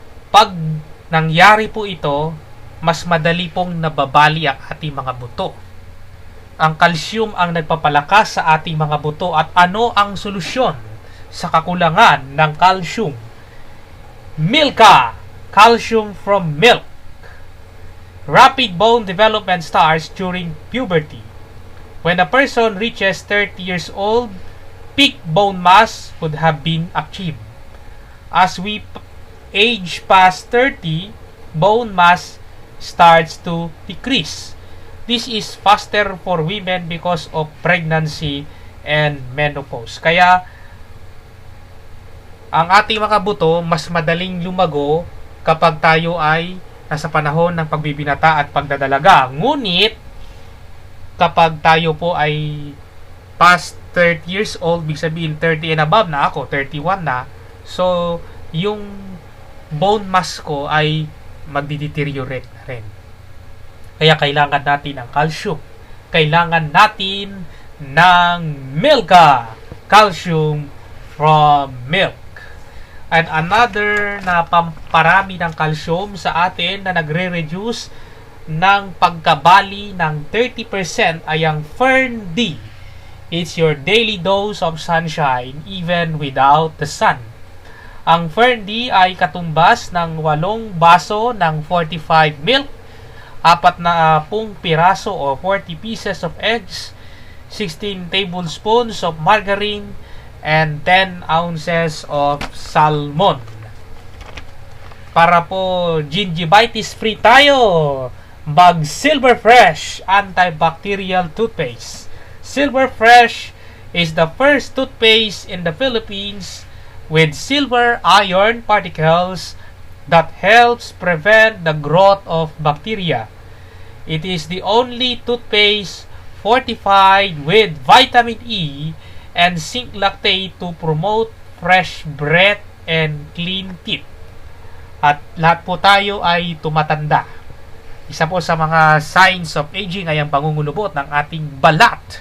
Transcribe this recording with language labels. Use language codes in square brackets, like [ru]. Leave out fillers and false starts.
[tl] Pag nangyari po ito, mas madali pong nababali ang ating mga buto. Ang kalsyum ang nagpapalakas sa ating mga buto. At ano ang solusyon sa kakulangan ng calcium? [en] Milka, calcium from milk. Rapid bone development starts during puberty. When a person reaches 30 years old, peak bone mass would have been achieved. As we age past 30, bone mass starts to decrease. This is faster for women because of pregnancy and menopause. [tl] Kaya, ang ating mga buto mas madaling lumago kapag tayo ay nasa panahon ng pagbibinata at pagdadalaga. Ngunit, kapag tayo po ay [en] past 30 years old, [tl] big sabihin [en] 30 and above [tl] na ako, 31 na, so, yung bone mass ko ay magdi-deteriorate na rin. Kaya kailangan natin ng calcium. Kailangan natin ng Milka, [en] calcium from milk. [tl] And another na pamparami ng calcium sa atin na nagre-reduce ng pagkabali ng 30% ay ang Fern D. [en] It's your daily dose of sunshine even without the sun. [tl] Ang Fern D ay katumbas ng 8 baso ng fortified milk, 40 piraso o [en] 40 pieces of eggs, 16 tablespoons of margarine, and 10 ounces of salmon. [tl] Para po gingivitis free tayo, mag Silver Fresh antibacterial toothpaste. [en] Silver Fresh is the first toothpaste in the Philippines with silver iron particles that helps prevent the growth of bacteria. It is the only toothpaste fortified with vitamin E and zinc lactate to promote fresh breath and clean teeth. [tl] At lahat po tayo ay tumatanda. Isa po sa mga [en] signs of aging [tl] ay ang pangungulubot ng ating balat.